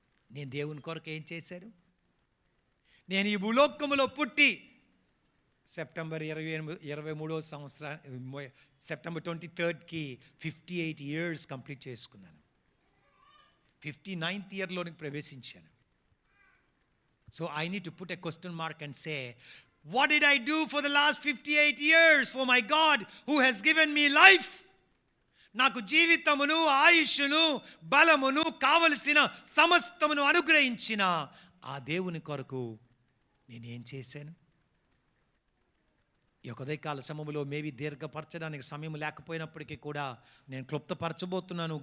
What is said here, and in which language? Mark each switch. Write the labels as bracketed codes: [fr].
[te] నేను దేవుని కొరకు ఏం చేశాను? నేను ఈ భూలోకములో పుట్టి సెప్టెంబర్ 23వ సంవత్సరం, సెప్టెంబర్ 23కి 58 years కంప్లీట్ చేసుకున్నాను. 59th ఇయర్లోనికి ప్రవేశించాను. [en] So I need to put a question mark and say, what did I do for the last 58 years for my God who has given me life? [te] నాకు జీవితమును, ఆయుష్ను, బలమును, కావలసిన సమస్తమును అనుగ్రహించిన ఆ దేవుని కొరకు నేనేం చేశాను? ఈ ఉదయకాల సమయంలో మేబీ దీర్ఘపరచడానికి సమయం లేకపోయినప్పటికీ కూడా నేను క్లుప్తపరచబోతున్నాను.